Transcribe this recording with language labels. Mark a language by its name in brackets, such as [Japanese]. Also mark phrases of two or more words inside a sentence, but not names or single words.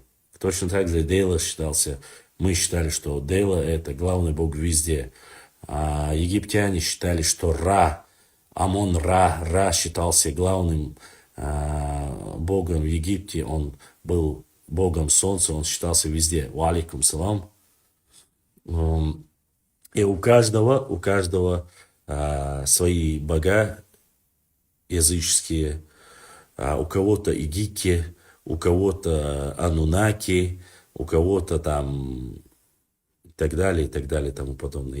[Russian] Точно так же Дейла считался. Мы считали, что Дейла это главный бог везде. А египтяне считали, что Ра, Амон-Ра считался главным богом в Египте. Он был богом солнца, он считался везде. [Arabic] وعليكم السلام. [Russian] И у каждого свои бога языческие. У кого-то Игики, у кого-то Анунаки, у кого-то там и так далее, и тому подобное.